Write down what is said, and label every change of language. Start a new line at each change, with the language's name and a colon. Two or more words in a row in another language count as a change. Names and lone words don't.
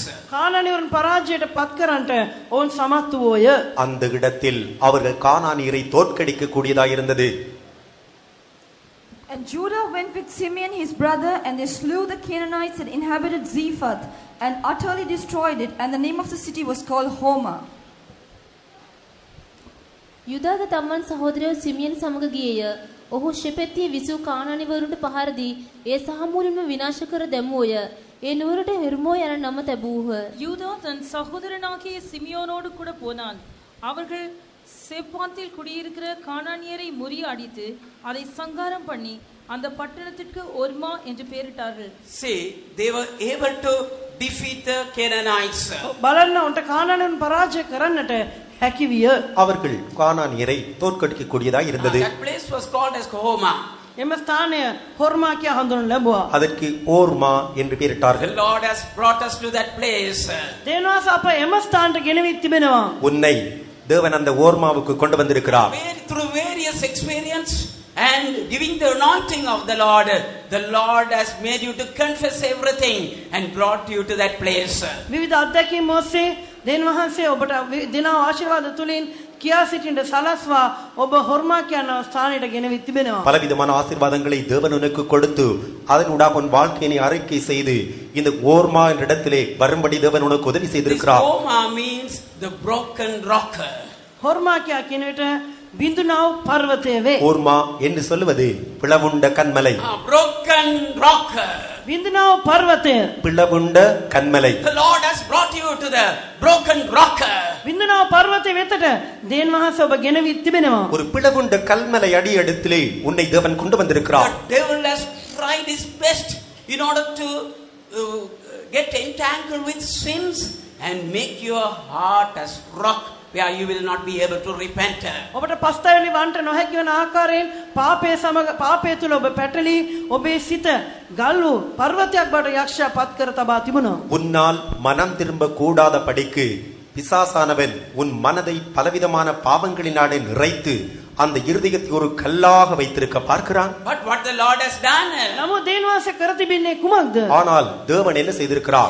Sinhala: කානානිවරුන් පරාජයට පත් කරන්නට ඔවුන් සමත් වූය.
Tamil: அந்த இடத்தில் அவர்கள் கானானியரை தோற்கடிக்க கூடியதாக இருந்தது.
English: And Judah went with Simeon his brother, and they slew the Canaanites that inhabited Zephath, and utterly destroyed it, and the name of the city was called Homa.
Sinhala: යුදාද තමන් සහෝදරයෝ සිමියන් සමග ගියේය. ඔහු ශෙපෙත්තියේ විසූ කානානිවරුන්ට පහර දී ඒ සාමූලින්ම විනාශ කර දැමුවෝය. ඒ නුවරට හෙර්මෝ යන නම තැබූහ.
Tamil: யூதா தன் சகோதரனாகிய சிமியோனோடு கூட போனான். அவர்கள் சேப்பாத்தில் குடியிருக்கிற கானானியரை முறியடித்து அதை சங்காரம் பண்ணி அந்த பட்டணத்திற்கு ஒர்மா என்று பெயரிட்டார்கள்.
English: See, they were able to defeat the Canaanites.
Sinhala: බලන්න උන්ට කානානියරුන් පරාජය කරන්නට හැකි විය.
Tamil: அவர்கள் கானானியரை தோற்கடிக்க கூடியதாக இருந்தது.
English: That place was called as Homa.
Sinhala: එම ස්ථානය හොර්මා කියා හඳුන්වනු ලැබුවා.
Tamil: அதற்கு ஓர்மா என்று
English: The
Tamil: பெயரிட்டார்கள்.
English: Lord has brought us to that place.
Sinhala: දේනවාස අප එම ස්ථානට ගෙනවී තිබෙනවා.
Tamil: உன்னை தேவன் அந்த ஓர்மாவுக்கு கொண்டு வந்திருக்கிறார்.
English: Through various experience and giving the anointing of the Lord has made you to confess everything and brought you to that place.
Sinhala: විවිධ අත්දැකීම් ඔස්සේ දේනවහන්සේ ඔබට දෙනා ආශිර්වාද තුලින් කියා සිටින්න සලස්වා ඔබ හොර්මා කියන ස්ථානයට ගෙනවී තිබෙනවා.
Tamil: பலவிதமான ஆசீர்வாதங்களை தேவன் உனக்கு கொடுத்து அதனூடாக உன் வாழ்க்கையை அறிக்கை செய்து இந்த ஓர்மா என்ற இடத்திலே வரும்படி தேவன் உனக்கு உதவி
English: This
Tamil: செய்திருக்கிறார்.
English: Homa means the broken rock.
Sinhala: හොර්මා කියා කියන විට බිඳුනාව පර්වතය වේ.
Tamil: ஓர்மா என்று சொல்லுவது பிளவுண்ட கண்மலை.
English: Broken rock.
Sinhala: බිඳුනාව පර්වතය.
Tamil: பிளவுண்ட கண்மலை.
English: The Lord has brought you to the broken rock.
Sinhala: බිඳුනාව පර්වතය වෙතට දේනවහන්සේ ඔබ ගෙනවී තිබෙනවා.
Tamil: ஒரு பிளவுண்ட கல்மலை அடியெடுத்திலே உன்னை தேவன் கொண்டு வந்திருக்கிறார்.
English: The devil has tried his best in order to get entangled with sins and make your heart as rock where you will not be able to repent.
Sinhala: ඔබට පස්තැවිලි වන්ට නොහැකි වන ආකාරයෙන් පාපය සමග පාපය තුල ඔබ පැටලී ඔබේ සිත ගල් වූ පර්වතයක් බවට යක්ෂයා පත් කර තබා තිබුණා.
Tamil: உன்னால் மனம் திரும்ப கூடாத படிக்கு பிசாசானவன் உன் மனதை பலவிதமான பாவங்களினாலே நிறைத்து அந்த இருதயத்தை ஒரு கல்லாக வைத்திருக்க பார்க்கிறான்.
English: But what the Lord has done,
Sinhala: නමුත් දේනවාස කර තිබෙන්නේ කුමක්ද?
Tamil: ஆனால் தேவன் என்ன செய்திருக்கிறார்?